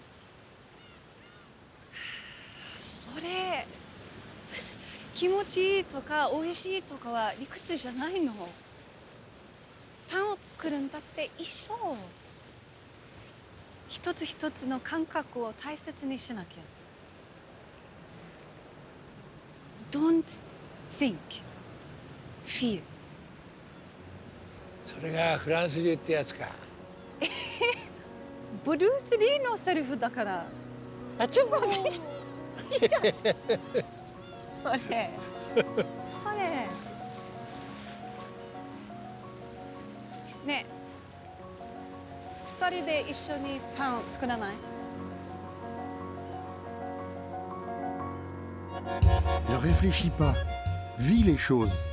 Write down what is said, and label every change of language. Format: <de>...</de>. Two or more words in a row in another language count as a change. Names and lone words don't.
<ja>それ気持ちいいとか美味しいとかは理屈じゃないの。パンを作るんだって一緒。一つ一つの感覚を大切にしなきゃ。</ja> <en>Don't think, feel。</en> <ja>それがフランス流ってやつか。ブルース・リーのセリフだから。あちょっと待って。それねえ二人で一緒にパンを作らない？</ja> <fr>Ne réfléchis pas, vis les choses.</fr>